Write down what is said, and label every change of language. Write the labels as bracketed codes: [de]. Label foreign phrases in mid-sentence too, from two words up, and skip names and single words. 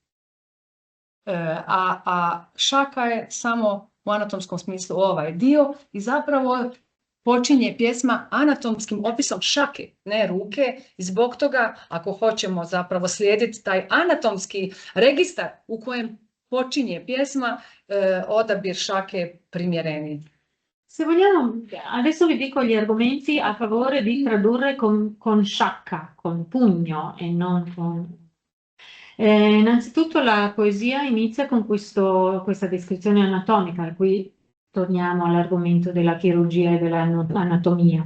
[hr] A šaka je samo u anatomskom smislu ovaj dio i zapravo počinje pjesma anatomskim opisom šake, ne ruke, i zbog toga, ako hoćemo zapravo slijediti taj anatomski registar u kojem počinje pjesma, odabir šake je primjereniji. [it] Se vogliamo, adesso vi dico gli argomenti a favore di tradurre con sciacca, con pugno e non con... innanzitutto la poesia inizia con questa descrizione anatomica, qui torniamo all'argomento della chirurgia e dell'anatomia.